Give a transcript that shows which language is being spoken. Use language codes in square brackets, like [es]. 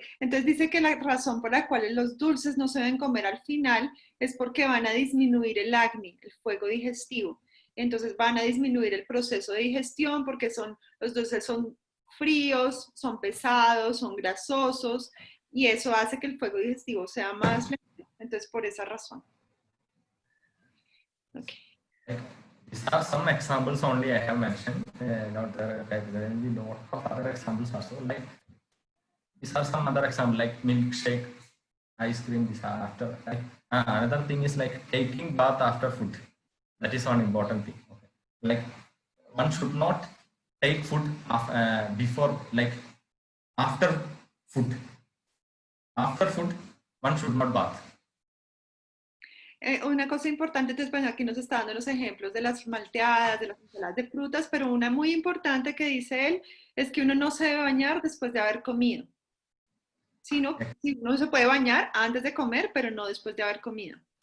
[es] Entonces dice que la razón por la cual los dulces no se deben comer al final es porque van a disminuir el Agni, el fuego digestivo. Entonces van a disminuir el proceso de digestión porque los dulces son fríos, son pesados, son grasosos y eso hace que el fuego digestivo sea más lento. Entonces por esa razón. [en] Okay. These are some examples only I have mentioned. Not there will be lot of other examples also. Like these are some other examples like milkshake, ice cream. These are after. Like, another thing is like taking bath after food. That is one important thing. Okay. Like one should not take food before, like after food. After food, one should not bath. [es] Una cosa importante, entonces, bueno, aquí nos está dando los ejemplos de las malteadas, de las ensaladas de frutas, pero una muy importante que dice él es que uno no se debe bañar después de haber comido. Sino, uno se puede bañar antes de comer, pero no después de haber comido.